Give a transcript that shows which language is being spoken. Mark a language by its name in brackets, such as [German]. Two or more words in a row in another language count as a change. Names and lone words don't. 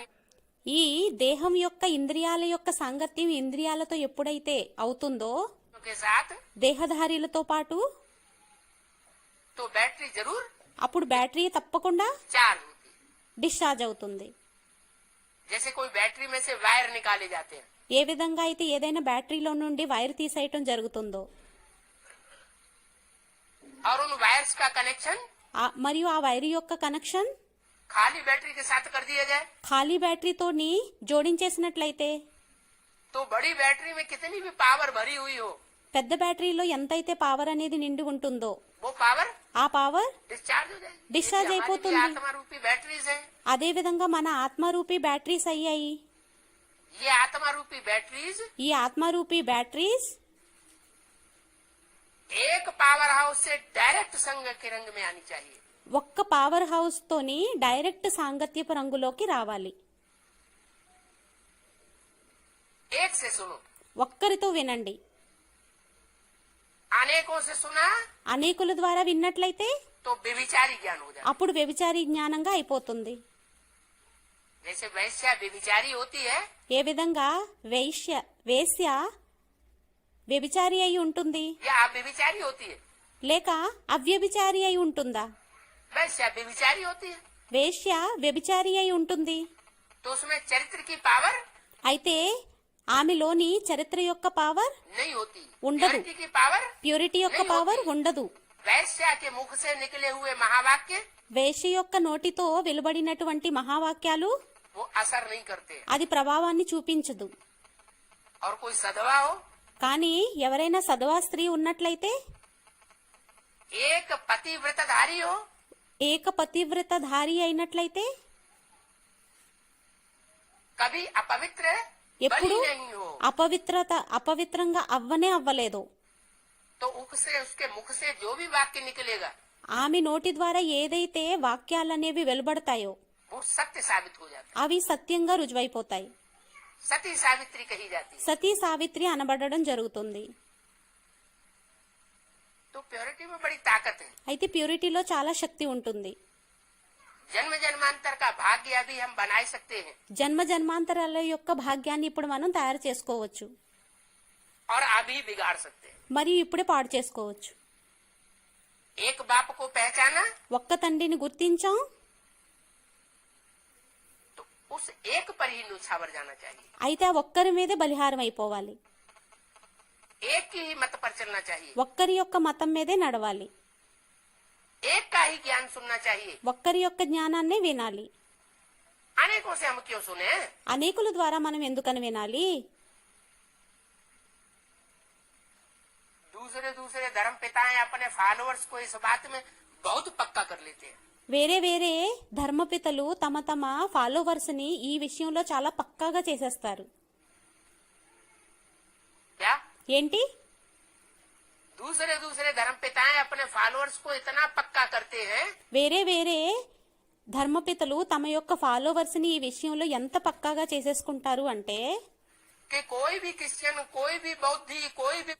[Telugu] ఈ దేహం యొక్క ఇంద్రియాల యొక్క సాంగత్యం ఇంద్రియాలతో ఎప్పుడైతే అవుతుందో [Hindi] के साथ, [Telugu] దేహధారీలతో పాటు [Hindi] तो बैटरी जरूर [Telugu] అప్పుడు బ్యాటరీ తప్పకుండా [Hindi] चार्ज होती है। [Telugu] డిశ్చార్జ్ అవుతుంది. [Hindi] जैसे कोई बैटरी में से वायर निकाले जाते हैं, [Telugu] ఏ విధంగా అయితే ఏదైనా బ్యాటరీలో నుండి వైర్ తీసేయటం జరుగుతుందో [Hindi] और उन वायर्स का कनेक्शन [Telugu] మరియు ఆ వైర్ యొక్క కనెక్షన్ [Hindi] खाली बैटरी के साथ कर दिया जाए, [Telugu] ఖాళీ బ్యాటరీతోని జోడించేసినట్లయితే [Hindi] तो बड़ी बैटरी में कितनी भी पावर भरी हुई हो, [Telugu] పెద్ద బ్యాటరీలో ఎంతైతే పవర్ అనేది నిండి ఉంటుందో [Hindi] वो पावर [Telugu] ఆ పవర్ [Hindi] डिस्चार्ज हो जाएगी। डिस्चार्ज जैसे हमारी भी [Telugu] అయిపోతుంది. [Hindi] आत्मा रूपी बैटरीज है, [Telugu] అదే విధంగా మన ఆత్మరూపీ బ్యాటరీస్ అయ్యాయి. [Hindi] ये आत्मा रूपी बैटरीज [Telugu] ఈ ఆత్మరూపీ బ్యాటరీస్ [Hindi] एक [English] power house [Hindi] से डायरेक्ट संग के रंग में आनी चाहिए। [Telugu] ఒక్క [English] power house [Telugu] తోని డైరెక్ట్ సాంగత్యపు రంగులోకి రావాలి. [Hindi] एक से सुनो, [Telugu] ఒక్కరితో వినండి. [Hindi] अनेकों से सुना [Telugu] అనేకుల ద్వారా విన్నట్లయితే [Hindi] तो व्यभिचारी ज्ञान हो जाता [Telugu] అప్పుడు వ్యభిచారి జ్ఞానంగా అయిపోతుంది. [Hindi] है। जैसे वैश्या व्यभिचारी होती है, [Telugu] ఏ విధంగా వేశ్య వ్యభిచారి అయి ఉంటుంది [Hindi] या आप व्यभिचारी होती है। [Telugu] లేక అవ్యభిచారి అయి ఉంటుందా? [Hindi] वैश्या व्यभिचारी होती है, [Telugu] వేశ్య వ్యభిచారి అయి ఉంటుంది. [Hindi] तो उसमें चरित्र की पावर [Telugu] అయితే ఆమెలోని చరిత్ర యొక్క పవర్ [Hindi] नहीं होती, [Telugu] ఉండదు. [Hindi] प्योरिटी की पावर। [Telugu] ప్యూరిటీ యొక్క పవర్ ఉండదు. [Hindi] वैश्या के मुख से निकले हुए महावाक्य [Telugu] వేశ్య యొక్క నోటితో వెలువడినటువంటి మహావాక్యాలు [Hindi] वो असर नहीं करते। [Telugu] అది ప్రభావాన్ని చూపించదు. [Hindi] और कोई सदवा हो, [Telugu] కానీ ఎవరైనా సదవా స్త్రీ ఉన్నట్లయితే, [Hindi] एक पतिव्रतधारी हो, [Telugu] ఏక పతివ్రతధారి అయినట్లయితే, [Hindi] कभी अपवित्र बनी [Telugu] ఎప్పుడు [Hindi] नहीं हो, [Telugu] అపవిత్రంగా అవ్వనే అవ్వలేదు. [Hindi] तो उसके मुख से जो भी वाक्य निकलेगा [Telugu] ఆమె నోటి ద్వారా ఏదైతే వాక్యాలనేవి వెలువడతాయో [Hindi] वो सत्य साबित हो जाता [Telugu] అవి సత్యంగా రుజువైపోతాయి. [Hindi] है। सती सावित्री कही जाती है। [Telugu] సతీ సావిత్రి అనబడడం జరుగుతుంది. [Hindi] तो प्योरिटी में बड़ी ताकत है। [Telugu] అయితే ప్యూరిటీలో చాలా శక్తి ఉంటుంది. [Hindi] जन्म जन्मांतर का भाग्य अभी हम बना सकते हैं [Telugu] జన్మ జన్మాంతరాల యొక్క భాగ్యాన్ని ఇప్పుడు మనం తయారు చేసుకోవచ్చు [Hindi] और अभी बिगाड़ सकते हैं। [Telugu] మరియు ఇప్పుడే పాడు చేసుకోవచ్చు. [Hindi] एक बाप को पहचाना [Telugu] ఒక్క తండ్రిని గుర్తించాం, [Hindi] तो उस एक पर ही न्यौछावर जाना चाहिए, [Telugu] అయితే ఆ ఒక్కరి మీదే బలిహారం అయిపోవాలి. [Hindi] एक की ही मत पर चलना चाहिए, [Telugu] ఒక్కరి యొక్క మతం మీదే నడవాలి. [Hindi] एक का ही ज्ञान सुनना चाहिए। [Telugu] ఒక్కరి యొక్క జ్ఞానాన్నే వినాలి. [Hindi] अनेकों से हम क्यों सुने? [Telugu] అనేకుల ద్వారా మనం ఎందుకని వినాలి? [Hindi] दूसरे धर्म पिताएं अपने फॉलोअर्स को इस बात में बहुत पक्का कर लेते हैं। [Telugu] వేరే వేరే ధర్మపితలు తమ తమ ఫాలోవర్స్ ని ఈ విషయంలో చాలా పక్కాగా చేసేస్తారు. [Hindi] क्या [Telugu] ఏంటి? [Hindi] दूसरे धर्म पिताएं अपने फॉलोअर्स को इतना पक्का करते हैं [Telugu] వేరే వేరే ధర్మపితలు తమ యొక్క ఫాలోవర్స్ ని ఈ విషయంలో ఎంత పక్కాగా చేసేసుకుంటారు అంటే, [Hindi] कि कोई भी क्रिश्चियन, कोई भी बौद्धि, कोई भी